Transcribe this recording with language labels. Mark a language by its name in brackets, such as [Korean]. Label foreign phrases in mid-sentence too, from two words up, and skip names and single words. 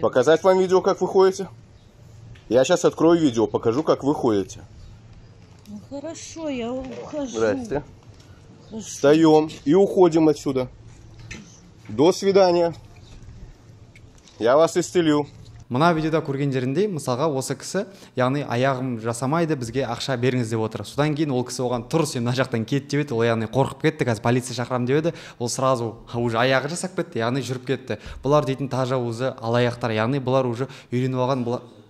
[Russian] Показать вам видео, как вы ходите? Я сейчас открою видео, покажу, как вы ходите. Ну хорошо, я ухожу. Здрасте. Хорошо. Встаем и уходим отсюда. До свидания. Я вас исцелю. [Kazakh] Мына видеода көргендеріндей, мысалға осы кісі, яғни аяғым жасамайды, бізге ақша беріңіз деп отыр. Содан кейін ол кісі оған тұр, сен мына жақтан кет деп еді, ол яғни қорқып кетті, қазір полиция шақырамын деп еді, ол [Russian] сразу уже [Kazakh] аяғы жасап кетті, яғни жүріп кетті. Бұлар дейтін тажауызы алаяқтар, яғни бұлар уже үйреніп алған, бұлар...